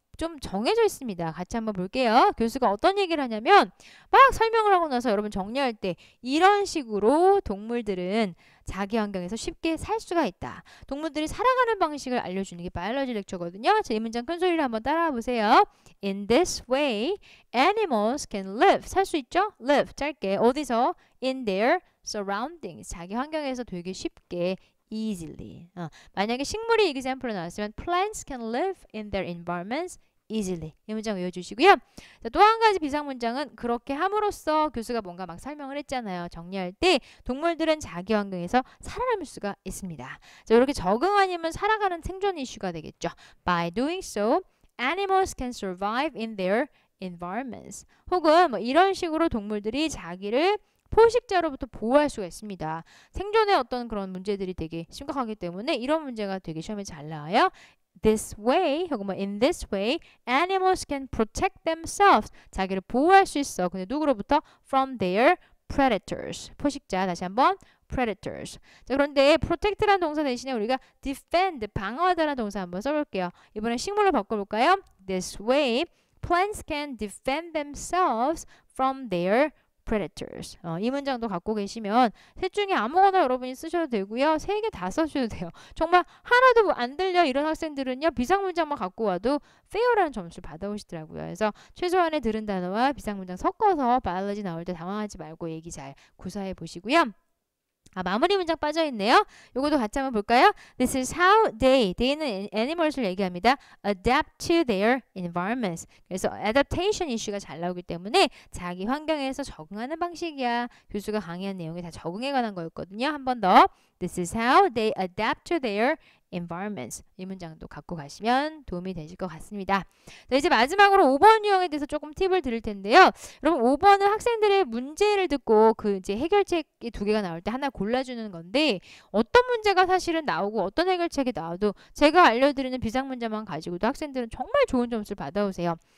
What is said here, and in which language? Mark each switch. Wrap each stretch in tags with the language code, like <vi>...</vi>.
<ko>좀 정해져 있습니다. 같이 한번 볼게요. 교수가 어떤 얘기를 하냐면 막 설명을 하고 나서 여러분 정리할 때 이런 식으로 동물들은 자기 환경에서 쉽게 살 수가 있다. 동물들이 살아가는 방식을 알려주는 게 바이올로지 렉처거든요. 자, 이 문장 큰 소리로 한번 따라와 보세요.</ko> <en>In this way, animals can live.</en> <ko>살 수 있죠? live. 짧게. 어디서?</ko> <en>In their surroundings.</en> <ko>자기 환경에서 되게 쉽게 easily. 만약에 식물이 example로 나왔으면</ko> <en>plants can live in their environments</en> <ko>easily. 이 문장 외워주시고요. 또 한 가지 비상문장은 그렇게 함으로써 교수가 뭔가 막 설명을 했잖아요. 정리할 때 동물들은 자기 환경에서 살아남을 수가 있습니다. 자, 이렇게 적응 아니면 살아가는 생존 이슈가 되겠죠.</ko> <en>By doing so, animals can survive in their environments.</en> <ko>혹은 뭐 이런 식으로 동물들이 자기를 포식자로부터 보호할 수가 있습니다. 생존의 어떤 그런 문제들이 되게 심각하기 때문에 이런 문제가 되게 시험에 잘 나와요.</ko> <en>This way,</en> <ko>혹은 뭐</ko> <en>in this way, animals can protect themselves.</en> <ko>자기를 보호할 수 있어. 근데 누구로부터?</ko> <en>From their predators.</en> <ko>포식자. 다시 한번. predators. 자, 그런데 protect라는 동사 대신에 우리가 defend, 방어하다라는 동사 한번 써볼게요. 이번엔 식물로 바꿔볼까요?</ko> <en>This way, plants can defend themselves from their predators.</en> <ko>이 문장도 갖고 계시면 셋 중에 아무거나 여러분이 쓰셔도 되고요. 3개 다 써셔도 돼요. 정말 하나도 안 들려 이런 학생들은요. 비상문장만 갖고 와도 fail라는 점수를 받아오시더라고요. 그래서 최소한의 들은 단어와 비상문장 섞어서 바이올로지 나올 때 당황하지 말고 얘기 잘 구사해 보시고요. 마무리 문장 빠져있네요. 요것도 같이 한번 볼까요?</ko> <en>This is how they는 animals를</en> <ko>얘기합니다.</ko> <en>adapt to their environments.</en> <ko>그래서 adaptation 이슈가 잘 나오기 때문에 자기 환경에서 적응하는 방식이야. 교수가 강의한 내용이 다 적응에 관한 거였거든요. 한 번 더.</ko> <en>This is how they adapt to their environments.</en> <ko>이 문장도 갖고 가시면 도움이 되실 것 같습니다. 자, 이제 마지막으로 5번 유형에 대해서 조금 팁을 드릴 텐데요. 여러분 5번은 학생들의 문제를 듣고 그 이제 해결책이 2개가 나올 때 하나 골라주는 건데 어떤 문제가 사실은 나오고 어떤 해결책이 나와도 제가 알려드리는 비상문제만 가지고도 학생들은 정말 좋은 점수를 받아오세요.</ko>